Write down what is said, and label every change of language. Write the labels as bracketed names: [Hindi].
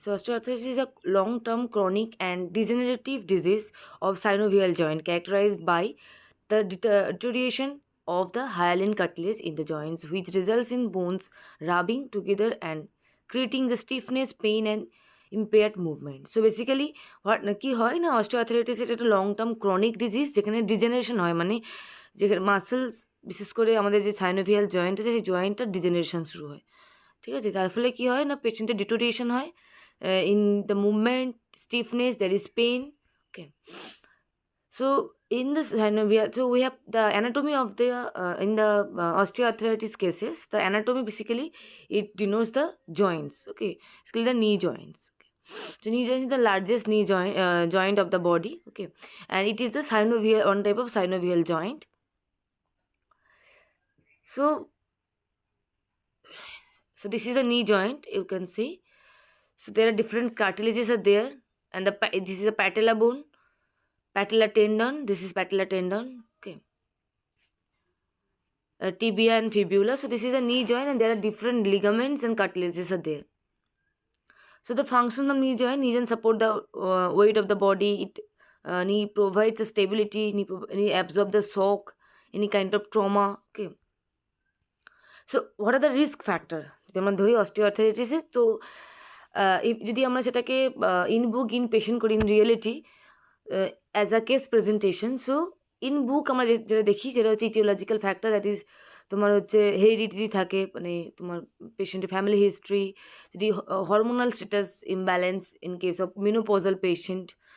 [English] So osteoarthritis is a long-term chronic and degenerative disease of synovial joint characterized by the deterioration of the hyaline cartilage in the joints, which results in bones rubbing together and creating the stiffness, pain and impaired movement. So basically what [Bangla] কি হয় না osteoarthritis এটা একটা long term chronic disease যেখানে degeneration হয়, মানে যেখানে muscles বিশেষ করে আমাদের যে সাইনোভিয়াল জয়েন্ট আছে সেই জয়েন্টটার ডিজেনারেশন শুরু হয়। ঠিক আছে, তার ফলে কী হয় না পেশেন্টের ডিটোরিয়েশন হয় [English] in the movement, [Bangla] stiffness, [English] There is pain. Okay, so in this synovial, so we have the anatomy of the in the osteoarthritis cases, the anatomy basically it denotes the joints. Okay, basically the knee joints. Okay, so knee joint is the largest knee joint of the body. Okay, and it is the synovial, one type of synovial joint. So this is the knee joint, you can see. So there are different cartilages are there, and this is a patella bone, patella tendon, this is patella tendon. Okay, tibia and fibula. So this is a knee joint and there are different ligaments and cartilages are there. So the function of knee joint support the weight of the body. It knee provides the stability, knee absorb the shock, any kind of trauma. Okay, so what are the risk factor [Bangla] যদি আমরা ধরি অস্টিওআর্থ্রাইটিসে? তো যদি আমরা সেটাকে in book in patient করি, [English] in reality as a case presentation, [Bangla] so in বুক আমরা যেটা দেখি সেটা হচ্ছে ইটিওলজিক্যাল ফ্যাক্টর, দ্যাট ইজ তোমার হচ্ছে হেরিডিটি থাকে, মানে তোমার পেশেন্টের ফ্যামিলি হিস্ট্রি, যদি hormonal status imbalance in case of menopausal patient.